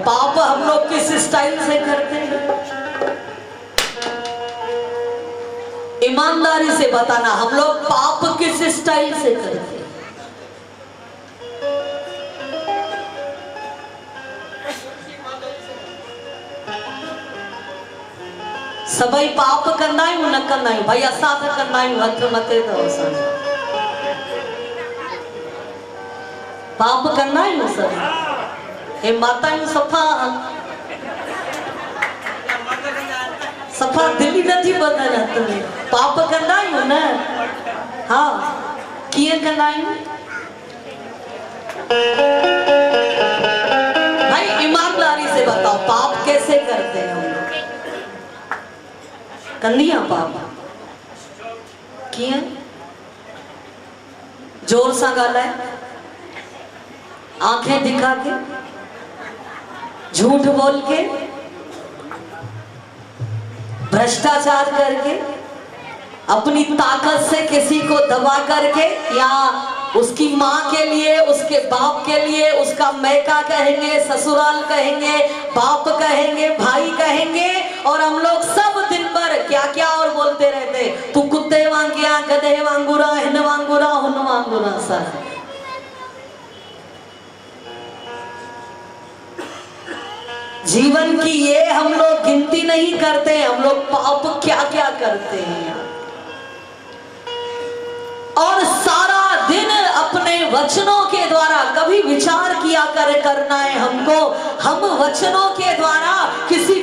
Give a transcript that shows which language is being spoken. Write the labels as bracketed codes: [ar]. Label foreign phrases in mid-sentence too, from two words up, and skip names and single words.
[hi] पाप हम लोग किस स्टाइल से करते हैं? ईमानदारी से बताना, हम लोग पाप किस स्टाइल से करते हैं? [sd] सभी पाप कंदा आहियूं न कंदा आहियूं भाई, असां त कंदा आहियूं, हथ मथे अथव असांजो। पाप कंदा आहियूं सभई, हे माताऊं सफ़ा सफ़ा दिली नथी ॿधनि हथ में, पाप कंदा आहियूं न? हा, कीअं कंदा आहियूं? [hi] से बताओ पाप कैसे करते हैं हम लोग? कंदिया पाप किए जोर सा गाला है, आंखें दिखा के, झूठ बोल के, भ्रष्टाचार करके, अपनी ताकत से किसी को दबा करके, या उसकी माँ के लिए, उसके बाप के लिए, उसका मैका कहेंगे, ससुराल कहेंगे, बाप कहेंगे, भाई कहेंगे, और हम लोग सब दिन भर क्या क्या और बोलते रहते, तू [sd] कुत्ते वांगिया, गधे वांगुरा, हिन वांगुरा, हुन वांगुरा [hi] सर। जीवन की ये हम लोग गिनती नहीं करते, हम लोग पाप क्या क्या करते हैं। और सारा दिन अपने वचनों के द्वारा कभी विचार किया करना है हमको, हम वचनों के द्वारा किसी